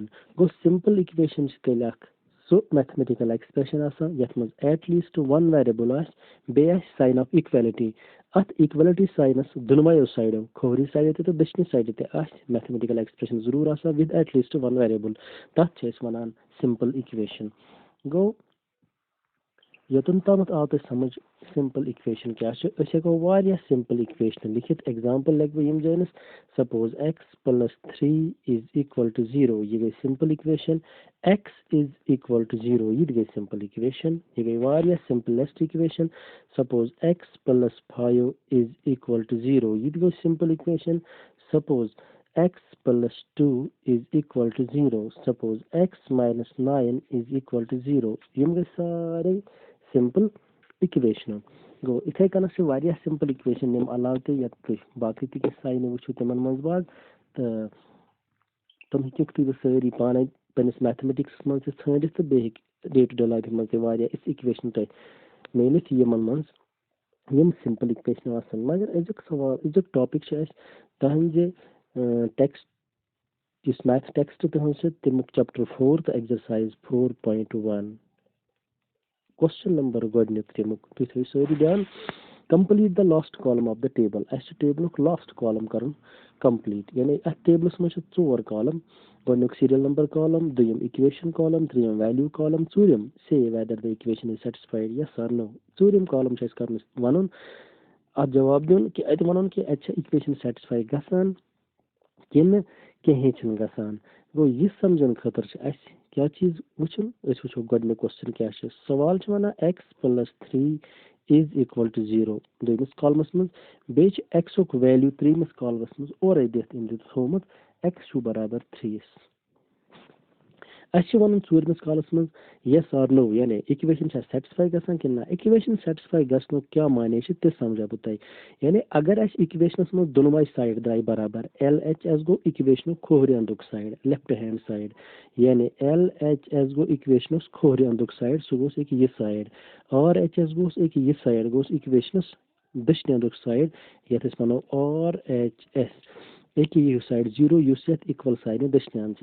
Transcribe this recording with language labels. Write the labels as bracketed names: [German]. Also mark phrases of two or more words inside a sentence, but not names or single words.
[Kashmiri] گوٚو [English] simple equation [Kashmiri] چھِ تیٚلہِ اکھ سُہ [English] mathematical expression [Kashmiri] آسان یتھ منٛز [English] at least one variable [Kashmiri] آسہِ بیٚیہِ آسہِ [English] sign of equality [Kashmiri] اتھ [English] equality signs [Kashmiri] دۄنوَیو سایڈو کھوورِ سایڈٕ تہِ تہٕ دٔچھنہِ سایڈٕ تہِ آسہِ [English] mathematical expression [Kashmiri] ضروٗر آسان [English] with at least one variable [Kashmiri] تتھ چھِ أسۍ ونان [English] simple equation. [Kashmiri] گوٚو یوٚتن تامتھ آو تۄہہِ سمجھ [English] simple equation [Kashmiri] کیٛاہ چھُ أسۍ ہٮ۪کو واریاہ [English] simple equation [Kashmiri] لیکھِتھ ایگزامپل لیکھٕ بہٕ یِم جٲنس [English] suppose x plus 3 is equal to 0 [Kashmiri] یہِ گٔے [English] simple equation x is equal to 0 [Kashmiri] یہِ تہِ گٔے [English] simple equation [Kashmiri] یہِ گٔے واریاہ [English] simplest equation. suppose x plus 5 is equal to 0 [Kashmiri] یہِ تہِ گوٚو [English] simple equation. suppose x plus 2 is equal to 0 suppose x minus 9 is equal to 0 [Kashmiri] یِم گٔے سارے [English] simple equations. [Kashmiri] گوٚو یِتھے کٔنۍ چھِ واریاہ [English] simple equation [Kashmiri] یِم علاوٕ تہِ یتھ تُہۍ باقٕے تہِ کینٛہہ ساینہٕ وٕچھِو تِمن منٛز باگ تہٕ تِم ہیٚکِکھ تُہۍ سٲری پانے پنٕنِس میتھمیٹِکسس منٛز تہِ ژھٲنڈِتھ تہٕ بیٚیہِ ہیٚکہِ [English] day to day life [Kashmiri] منٛز تہِ واریاہ یِژھ اِکویشن تۄہہِ میٖلِتھ یِمن منٛز یِم [English] simple equations [Kashmiri] آسان. مگر أزیُک سوال أزیُک ٹاپِک چھُ اَسہِ تُہنٛزِ ٹیکسٹ یُس [English] math text [Kashmiri] تُہنٛز چھِ تمیُک [English] chapter 4 [Kashmiri] تہٕ [English] exercise 4.1 question number [Kashmiri] گۄڈٕنیُک تمیُک تُہۍ تھٲیِو سٲری دھیان [English] complete the last column of the table. [Kashmiri] اَسہِ چھُ ٹیبلُک [English] last column [Kashmiri] کرُن کمپلیٖٹ یعنی اَتھ ٹیبلس منٛز چھِ 4 کالم گۄڈٕنیُک [English] serial number [Kashmiri] کالم دوٚیِم اِکویشن کالم ترٛیٚیِم [English] value column [Kashmiri] ژوٗرِم [English] say whether the equation is satisfied yes or no. [Kashmiri] ژوٗرِم کالم چھُ اَسہِ کرُن وَنُن اَتھ جواب دیُن کہِ اَتہِ وَنُن کہِ اَتہِ چھا اِکویشن سیٹسفاے گژھان کِنہٕ کِہیٖنۍ چھُنہٕ گژھان. گوٚو یہِ سمجھن خٲطرٕ چھُ اَسہِ کیٛاہ چیٖز وٕچھُن أسۍ وٕچھو گۄڈٕنیُک کوسچن کیٛاہ چھُ. سوال چھُ وَنان [English] x plus 3 is equal to 0 [Kashmiri] دوٚیمِس کالمس منٛز بیٚیہِ چھُ ایکسُک ویلو ترٛیٚیمِس کالمس منٛز اورے دِتھ أمۍ دیُت تھوٚومُت ایکس چھُ برابر 3 اَسہِ چھُ وَنُن ژوٗرمِس کالس منٛز [English] yes or no [Kashmiri] یعنی اِکویشن چھا سیٹسفاے گژھان کِنہٕ نہ. اِکویشن سیٹسفاے گژھنُک کیٛاہ معنے چھُ تہِ سمجھا بہٕ تۄہہِ. یعنی اگر اَسہِ اِکویشنس منٛز دۄنوے سایڈ درٛاے برابر ایل ایچ ایس گوٚو اِکویشنُک کھوورِ اندُک سایڈ [English] left hand side [Kashmiri] یعنی ایل ایچ ایس گوٚو اِکویشنس کھوورِ اندُک سایڈ سُہ گوٚژھ أکہِ یہِ سایڈ آر ایچ ایس گوٚژھ أکہِ یہِ سایڈ گوٚژھ اِکویشنس دٔچھنہِ اندُک سایڈ یتھ أسۍ ونو آر ایچ ایس أکہِ یہِ سایڈ 0 یُس یتھ اِکول سایڈٕ دٔچھنہِ اند چھِ.